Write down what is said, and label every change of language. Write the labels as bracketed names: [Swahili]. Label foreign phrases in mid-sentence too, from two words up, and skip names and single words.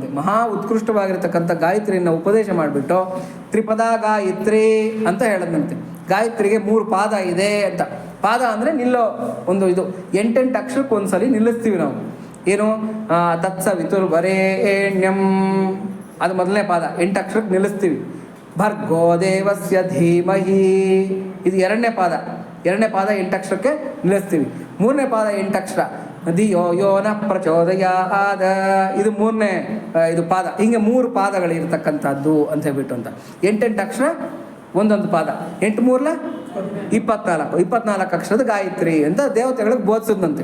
[Kannada] ಮಹಾ ಉತ್ಕೃಷ್ಟವಾಗಿರ್ತಕ್ಕಂಥ ಗಾಯತ್ರಿಯನ್ನು ಉಪದೇಶ ಮಾಡಿಬಿಟ್ಟು ತ್ರಿಪದ ಗಾಯತ್ರಿ ಅಂತ ಹೇಳದಂತೆ. ಗಾಯತ್ರಿಗೆ 3 ಪಾದ ಇದೆ ಅಂತ. ಪಾದ ಅಂದರೆ ನಿಲ್ಲೋ ಒಂದು ಇದು, 8 ಅಕ್ಷರಕ್ಕೆ ಒಂದ್ಸಲಿ ನಿಲ್ಲಿಸ್ತೀವಿ ನಾವು. ಏನು, ತತ್ಸವಿತುರ್ವರೇಣ್ಯಂ ಅದು ಮೊದಲನೇ ಪಾದ, 8 ಅಕ್ಷರಕ್ಕೆ ನಿಲ್ಲಿಸ್ತೀವಿ. [Sanskrit] ಭರ್ಗೋ ದೇವಸ್ಯ ಧೀಮಹಿ [Kannada] ಇದು 2ನೇ ಪಾದ. 2ನೇ ಪಾದ 8 ಅಕ್ಷರಕ್ಕೆ ನಿಲ್ಲಿಸ್ತೀವಿ. 3ನೇ ಪಾದ 8 ಅಕ್ಷರ, [Sanskrit] ಧಿಯೋ ಯೋ ನ ಪ್ರಚೋದಯಾದ [Kannada] ಇದು 3ನೇ ಇದು ಪಾದ. ಹಿಂಗೆ 3 ಪಾದಗಳಿರ್ತಕ್ಕಂಥದ್ದು ಅಂತ ಹೇಳ್ಬಿಟ್ಟು ಅಂತ. 8 ಅಕ್ಷರ ಒಂದೊಂದು ಪಾದ, 8 3 24 ಅಕ್ಷರದ ಗಾಯತ್ರಿ ಅಂತ ದೇವತೆಗಳಿಗೆ ಬೋಧಿಸಿದಂತೆ.